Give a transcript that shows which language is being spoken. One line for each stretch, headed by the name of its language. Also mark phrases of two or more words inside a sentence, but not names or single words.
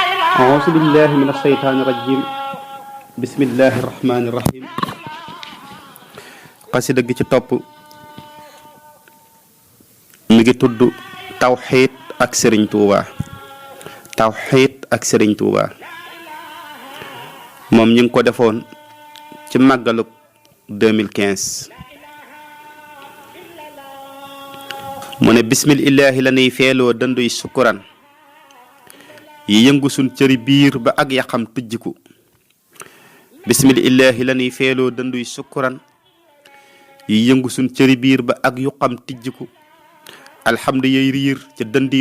Arabic: أعوذ بالله من الشيطان الرجيم بسم الله الرحمن الرحيم قصيدة
Wolof: gi ci topp mi ngi tudd tawxiid ak Sëriñ Tuuba tawxiid ak Sëriñ Tuuba moom ñu ngi ko defoon ci màggalu 2015 mu ne bismillaahi la nuy feeloo dënduy sukkuran yi yëngu sun cëri biir ba ak yaxam tujjiku bismillaahi la nuy feeloo dënduy sukkuran yi yëngu sun cëri biir ba ak yuqam tijjiku alhamdu yey riir ca dëndi